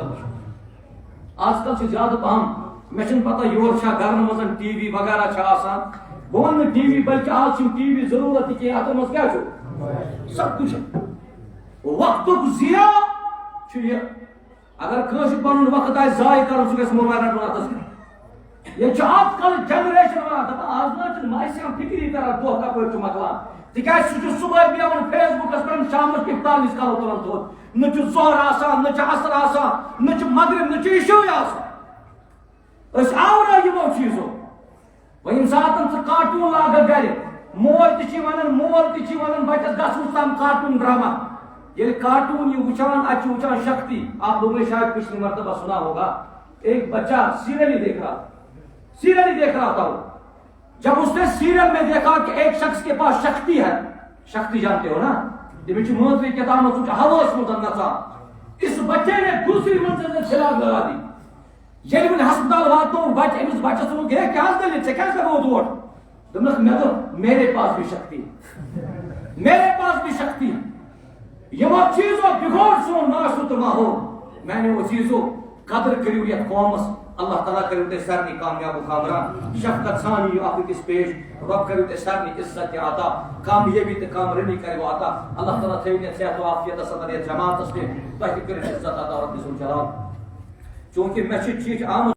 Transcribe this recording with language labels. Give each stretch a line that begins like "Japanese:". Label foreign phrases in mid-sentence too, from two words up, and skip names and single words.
Kashmiri: آز کل چھِ زیادٕ پہم مےٚ چھنہٕ پتہ یورٕ چھا گرن منٛز ٹی وی وغیرہ چھا آسان بہٕ ونہٕ نہٕ ٹی وی بلکہِ آز چھُنہٕ ٹی وی ضروٗرت تہِ کینٛہہ اتھ منٛز کیٛاہ چھُ
Urdu: سب کچھ
Kashmiri: وقتُک ضیا چھُ یہِ اگر کٲنٛسہِ پنُن وقت آسہِ ضایع کرُن سُہ گژھِ موبایل رٹُن اتھس کٮ۪تھ ییٚتہِ چھُ آز کل جنریشن ونان دپان آز نہ چھُنہٕ ماسہِ فکری کران دۄہ کپٲرۍ چھُ مۄکلان تِکیازِ سُہ چھُ صبحٲے بیہوان فیس بُکس پٮ۪ٹھ شامس اِفطار نِش کلو تُلان تھوٚد نہ چھُ ظہر آسان نہ چھُ عصر آسان نہ چھُ مغرب نہ چھُ عشاء آسان أسۍ آورا یِمو چیٖزو وۄنۍ ییٚمہِ ساتہٕ ژٕ کارٹوٗن لاگکھ گرِ موج تہِ چھِ ونان مول تہِ چھِ ونان بچس گژھوُس تام کارٹوٗن ڈرامہ ییٚلہِ کارٹوٗن یہ وٕچھان اتہِ چھُ وٕچھان شکتی
Urdu: آپ لوگوں نے شاید پچھلی مرتبہ سنا ہوگا ایک بچہ سیریل ہی دیکھ رہا تھا وہ جب اس نے سیریل میں دیکھا کہ ایک شخص کے پاس شکتی ہے شکتی جانتے ہو نا تمہیں
Kashmiri: مٲتری کتاب ہوس متن نژان
Urdu: اس بچے نے دوسری منزل سے چھلاگ لگا دی
Kashmiri: ییٚلہِ وۄنۍ ہسپتال واتنو بچہ أمِس بچس ووٚنُکھ ہے کیٛاہ حظ دٔلیٖل ژےٚ کیٛازِ لگووُتھ
Urdu: اور
Kashmiri: دوٚپنکھ مےٚ دوٚپ
Urdu: میرے پاس بھی
Kashmiri: شکتی یِمو چیٖزو بِگوڑ سون معاشرٕ تہٕ ماحول میانیو عزیٖزو قدر کٔرِو یتھ قومس اللہ تعالیٰ کٔرِو تۄہہِ سارنٕے کامیاب و خاندران شفقت سان یِیِو اکھ أکِس پیش رۄب کٔرِو تۄہہِ سارنٕے عزت تہِ عطا کامیٲبی تہٕ کامرٲنی کٔرِو عطا اللہ تعالیٰ تھٲیِو یتھ صحت و عافیتس اندر یتھ جماعتس پٮ۪ٹھ تۄہہِ تہِ کٔرِو عزت عطا رۄب سُنٛد جلال چوٗنٛکہِ مےٚ چھِ چِٹھۍ آمٕژ